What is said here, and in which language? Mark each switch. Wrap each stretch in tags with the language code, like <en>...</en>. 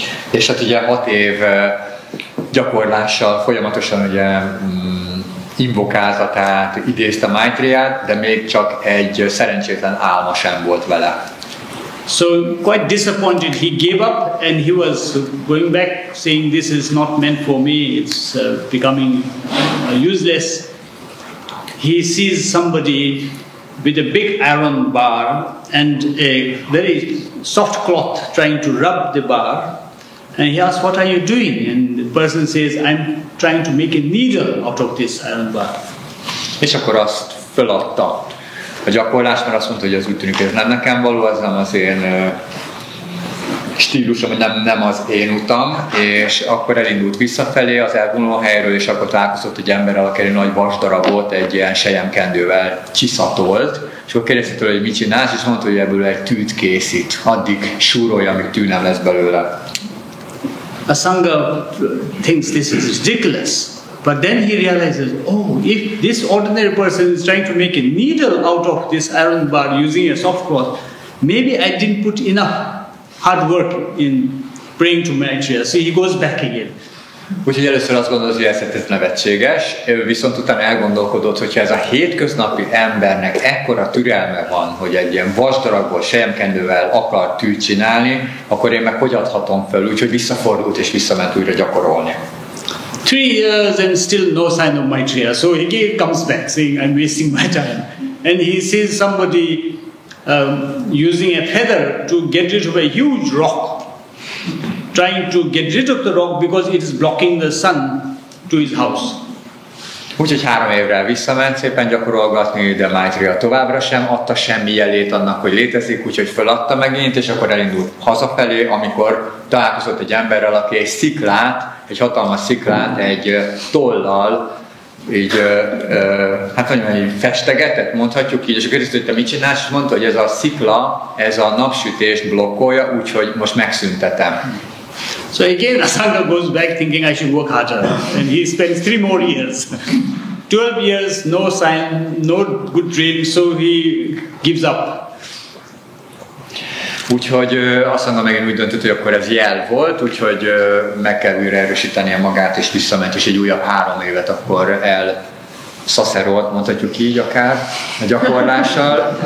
<hu>És hát ugye 6 év gyakorlással folyamatosan ugye invokáltatát, idézte Maitreyát, de még csak egy szerencsétlen álma sem volt vele.</hu> <en>So quite disappointed, he gave up and he was going back saying this is not meant for me, it's becoming useless. He sees somebody with a big iron bar and a very soft cloth trying to rub the bar. And he asks, what are you doing? And the person says, I'm trying to make a needle out of this iron bar.</en> <hu>És akkor azt föladta a gyakorlás, mert azt mondta, hogy az úgy tűnik, hogy ez nem nekem való, ez nem az én stílusom, hogy nem az én utam, és akkor elindult visszafelé az elvonuló helyről, és akkor találkozott egy emberrel, aki egy nagy vasdarabot egy ilyen selyemkendővel csiszatolt, és akkor kérdezte tőle, hogy mit csinálsz, és mondta, hogy ebből egy tűt készít, addig súrolja, amíg tű nem lesz belőle.</hu> <en>Asanga thinks this is ridiculous, but then he realizes, oh, if this ordinary person is trying to make a needle out of this iron bar using a soft cloth, maybe I didn't put enough hard work in praying to Maitreya. So he goes back again.</en> <hu>Úgyhogy először azt gondolod, hogy ez nevetséges, viszont utána elgondolkodott, hogyha ez a hétköznapi embernek ekkora türelme van, hogy egy ilyen vasdarabból, selyemkendővel akar tűt csinálni, akkor én meg hogy adhatom fel, úgyhogy visszafordult és visszament újra gyakorolni.</hu> <en>3 years and still no sign of Maitreya. So he comes back saying, I'm wasting my time. And he sees somebody using a feather to get rid of a huge rock, trying to get rid of the rock because it is blocking the sun to his house.</en> <hu>Úgyhogy 3 évre visszament szépen gyakorolgatni, de Maitreya továbbra sem adta semmi jelét annak, hogy létezik, úgyhogy feladta megint, és akkor elindult hazafelé, amikor találkozott egy emberrel, aki egy sziklát, egy hatalmas sziklát egy tollal így, hát mondjuk festegetett, mondhatjuk így, és akkor kérdezte, hogy te mit csinálsz, és mondta, hogy ez a szikla, ez a napsütést blokkolja, úgyhogy most megszüntetem.</hu> <en>So again Asanga goes back thinking I should work harder, and he spends 3 more years. 12 years, no sign, no good dream, so he gives up.</en> <hu>Úgyhogy azt mondom, megint úgy döntött, hogy akkor ez jel volt, úgyhogy meg kell újra erősítenie magát, és visszament, és egy újabb 3 évet akkor elszaszerolt, mondhatjuk így akár, a gyakorlással.</hu>